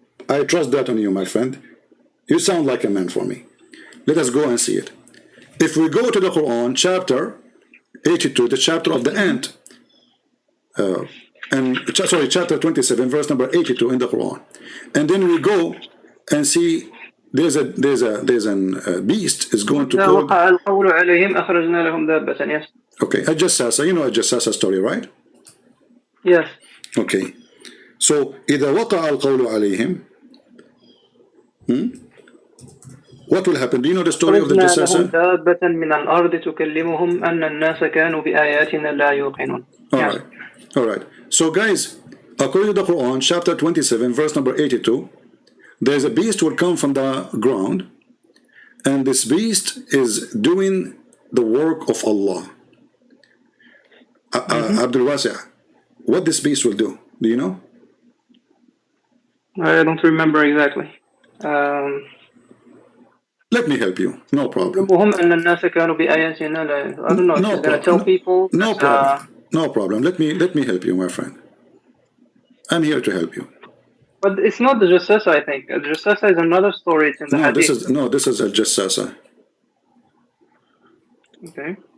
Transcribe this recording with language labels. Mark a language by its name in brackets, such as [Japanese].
[English] I trust that on you, my friend. You sound like a man for me. Let us go and see it. If we go to the Quran, chapter 82, the chapter of the ant, chapter 27, verse number 82 in the Quran, and then we go and see there's a beast is going to [Arabic] إذا [English] call. [Arabic] وقع القول عليهم أخرجنا لهم دابة. [English] Yes. Okay, a jassasa. You know a jassasa story, right? Yes. Okay. So [Arabic] إذا وقع القول عليهم, [English] what will happen? Do you know the story of the [Arabic] أخرجنا لهم [English] jassasa? [Arabic] دابة من الأرض تكلمهم أن الناس كانوا بآياتنا لا يوقنون. [English] Yes. All right. So guys, according to the Quran, chapter 27, verse number 82, there's a beast will come from the ground, and this beast is doing the work of Allah. Abdul Wasi', what this beast will do? Do you know? I don't remember exactly. Let me help you. No problem. [Arabic] أن الناس كانوا بآياتنا لا. [English] I don't know if he's going to tell people. No problem. No problem. Let me help you, my friend. I'm here to help you. But it's not the Jassasa, I think. The Jassasa is another story. It's in the Hadith. This is a Jassasa. Okay.